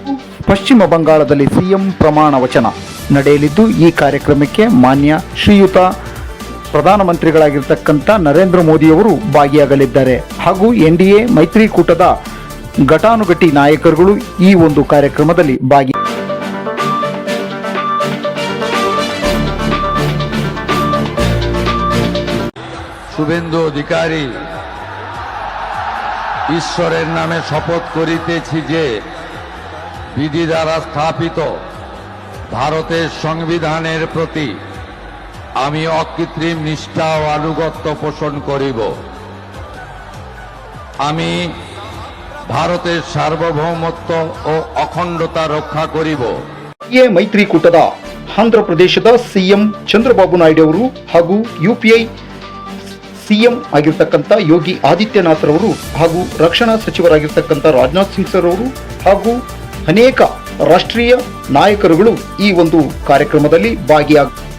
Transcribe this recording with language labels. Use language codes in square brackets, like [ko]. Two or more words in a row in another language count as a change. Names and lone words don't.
[kn] ಪಶ್ಚಿಮ ಬಂಗಾಳದಲ್ಲಿ ಸಿಎಂ ಪ್ರಮಾಣ ವಚನ ನಡೆಯಲಿದ್ದು, ಈ ಕಾರ್ಯಕ್ರಮಕ್ಕೆ ಮಾನ್ಯ ಶ್ರೀಯುತ ಪ್ರಧಾನಮಂತ್ರಿಗಳಾಗಿರ್ತಕ್ಕಂಥ ನರೇಂದ್ರ ಮೋದಿಯವರು ಭಾಗಿಯಾಗಲಿದ್ದಾರೆ. ಹಾಗೂ ಎನ್ಡಿಎ ಮೈತ್ರಿಕೂಟದ ಘಟಾನುಘಟಿ ನಾಯಕರುಗಳು ಈ ಒಂದು ಕಾರ್ಯಕ್ರಮದಲ್ಲಿ ಭಾಗಿ. [bn] শুভেন্দু অধিকারী, ঈশ্বরের নামে শপথ করিতেছি যে বিধি দ্বারা স্থাপিত ভারতের সংবিধানের প্রতি আমি অকৃত্রিম নিষ্ঠা ও আনুগত্য পোষণ করিব। আমি ভারতের সার্বভৌমত্ব ও অখণ্ডতা রক্ষা করিব। [kn] ಮೈತ್ರಿಕೂಟದ ಆಂಧ್ರ ಪ್ರದೇಶದ ಸಿಎಂ ಚಂದ್ರಬಾಬು ನಾಯ್ಡು ಅವರು ಹಾಗೂ ಯುಪಿಐ ಸಿಎಂ ಆಗಿರ್ತಕ್ಕಂಥ ಯೋಗಿ ಆದಿತ್ಯನಾಥ್ರವರು ಹಾಗೂ ರಕ್ಷಣಾ ಸಚಿವರಾಗಿರ್ತಕ್ಕಂಥ ರಾಜನಾಥ್ ಸಿಂಗ್ ಸರ್ ಅವರು ಹಾಗೂ ಅನೇಕ ರಾಷ್ಟ್ರೀಯ ನಾಯಕರುಗಳು ಈ ಒಂದು ಕಾರ್ಯಕ್ರಮದಲ್ಲಿ ಭಾಗಿಯಾಗ